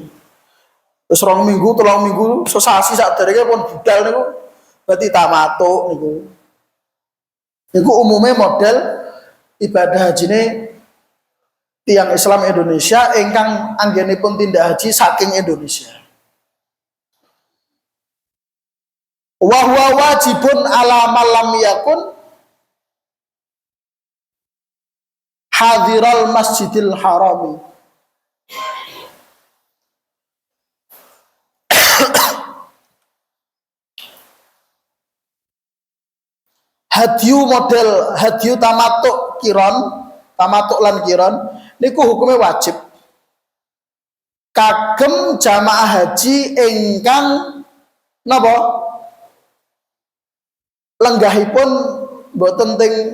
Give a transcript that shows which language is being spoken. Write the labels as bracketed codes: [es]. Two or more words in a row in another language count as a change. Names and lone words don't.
[jv] Terus 2 minggu, 3 minggu, sesasi sakderenge pun budal niku berarti tamattu niku. Niku umumnya model ibadah hajine tiyang Islam Indonesia ingkang anggenipun tindak haji saking Indonesia. [ar] وهو واجب على من لم يكن حاضر المسجد الحرام. [jv] Hadiyu model hadiyu tamattu lan qiran niku hukumnya wajib kagem jamaah haji ingkang napa lenggahipun mboten teng